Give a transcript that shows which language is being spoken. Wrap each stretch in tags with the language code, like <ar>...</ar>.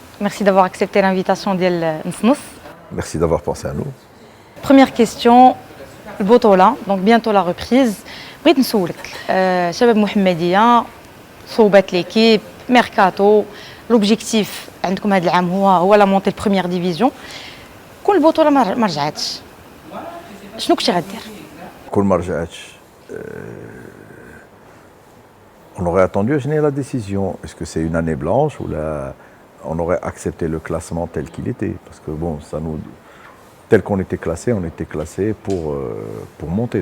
<fr>Merci d'avoir accepté l'invitation</fr> <ar>ديال نص.</ar> <fr>Merci d'avoir pensé à nous. Première question, البطولة donc bientôt la reprise.</fr> <ar>بغيت نسولك شباب محمدية صوبات ليكيب ميركاتو لوبجيكتيف عندكم هذا العام هو لا مونتي البريمير ديفيزيون. كون البطولة ما رجعتش شنو كنتي غدير؟ كل ما رجعتش</ar> <fr>on aurait attendu à générer la décision. Est-ce que c'est une année blanche ou là on aurait accepté le classement tel qu'il était? Parce que bon, ça nous, tel qu'on était classé, on était classé pour monter.</fr>